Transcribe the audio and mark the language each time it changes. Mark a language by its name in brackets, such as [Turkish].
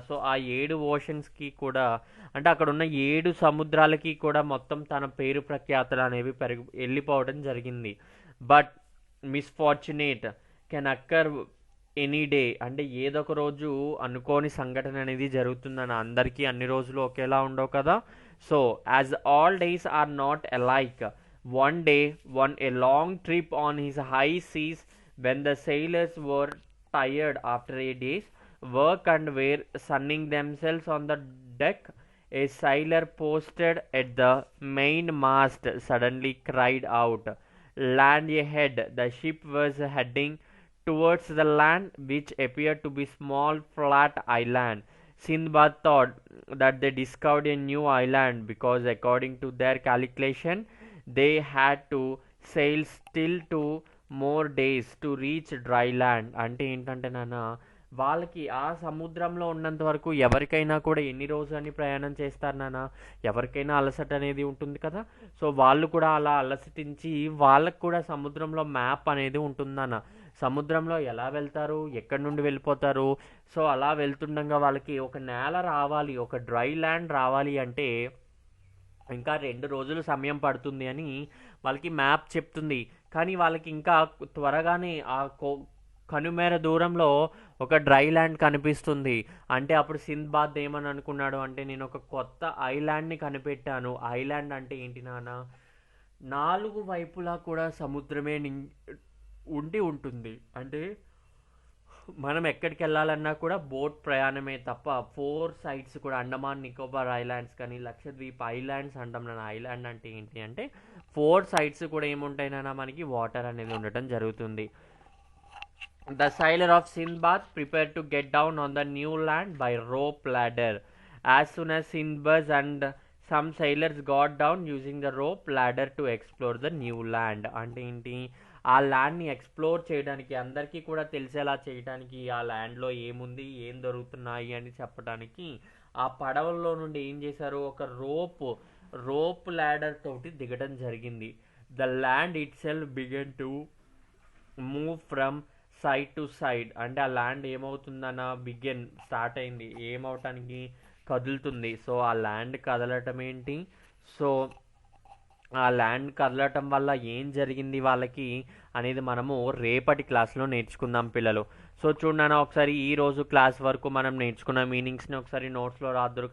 [Telugu] So ఆ 7 ఓషన్స్కి కూడా అంటే అక్కడ ఉన్న 7 సముద్రాలకి కూడా మొత్తం తన పేరు ప్రఖ్యాతలు అనేవి వెళ్ళిపోవడం జరిగింది. [English] But misfortunate can occur any day. [Telugu] అంటే ఏదొక రోజు అనుకోని సంఘటన అనేది జరుగుతుందని. అందరికీ అన్ని రోజులు ఒకేలా ఉండవు కదా. [English] So as all days are not alike, one day won a long trip on his high seas when the sailors were tired after a day's work and were sunning themselves on the deck. A sailor posted at the mainmast suddenly cried out, "Land ahead!" The ship was heading towards the land, which appeared to be small flat island. Sindbad thought that they discovered a new island because according to their calculation they had to sail still 2 more days to reach dry land. [Telugu] అంటే ఏంటంటే నాన్న వాళ్ళకి ఆ సముద్రంలో ఉన్నంత వరకు ఎవరికైనా కూడా ఎన్ని రోజులని ప్రయాణం చేస్తారు నాన్న, ఎవరికైనా అలసట అనేది ఉంటుంది కదా. సో వాళ్ళు కూడా అలా అలసటించి వాళ్ళకు కూడా సముద్రంలో మ్యాప్ అనేది ఉంటుందన్న, సముద్రంలో ఎలా వెళ్తారు, ఎక్కడి నుండి వెళ్ళిపోతారు. సో అలా వెళ్తుండగా వాళ్ళకి ఒక నేల రావాలి, ఒక డ్రై ల్యాండ్ రావాలి అంటే ఇంకా 2 రోజులు సమయం పడుతుంది అని వాళ్ళకి మ్యాప్ చెప్తుంది. కానీ వాళ్ళకి ఇంకా త్వరగానే ఆ కనుమేర దూరంలో ఒక డ్రై ల్యాండ్ కనిపిస్తుంది. అంటే అప్పుడు సింద్బాద్ ఏమని అనుకున్నాడు అంటే, నేను ఒక కొత్త ఐలాండ్ని కనిపెట్టాను. ఐలాండ్ అంటే ఏంటి నాన్న, 4 వైపులా కూడా సముద్రమే ఉండి ఉంటుంది. అంటే మనం ఎక్కడికి వెళ్ళాలన్నా కూడా బోట్ ప్రయాణమే తప్ప 4 సైడ్స్ కూడా అండమాన్ నికోబార్ ఐలాండ్స్ కానీ లక్షద్వీప్ ఐలాండ్స్ అంటాం నాన్న. ఐలాండ్ అంటే ఏంటి అంటే 4 సైడ్స్ కూడా ఏముంటాయి నాన్న, మనకి వాటర్ అనేది ఉండటం జరుగుతుంది. [English] The sailor of Sindbad prepared to get down on the new land by rope ladder. As soon as Sindbad and some sailors got down using the rope ladder to explore the new land. [Telugu] అంటే ఏంటి, ఆ ల్యాండ్ని explore చేయడానికి, అందరికీ కూడా తెలిసేలా చేయడానికి, ఆ ల్యాండ్లో ఏముంది, ఏం దొరుకుతున్నాయి అని చెప్పడానికి ఆ పడవల్లో నుండి ఏం చేశారు, ఒక రోప్ ladder తోటి దిగడం జరిగింది. [English] The land itself began to move from side to side. [Telugu] అంటే ఆ ల్యాండ్ ఏమవుతుందన్న స్టార్ట్ అయింది, ఏమవటానికి, కదులుతుంది. సో ఆ ల్యాండ్ కదలటం ఏంటి, సో ఆ ల్యాండ్ కదలటం వల్ల ఏం జరిగింది వాళ్ళకి అనేది మనము రేపటి క్లాస్లో నేర్చుకుందాం పిల్లలు. సో చూడన్నా ఒకసారి ఈ రోజు క్లాస్ వరకు మనం నేర్చుకున్న మీనింగ్స్ని ఒకసారి నోట్స్లో రాద్దురు.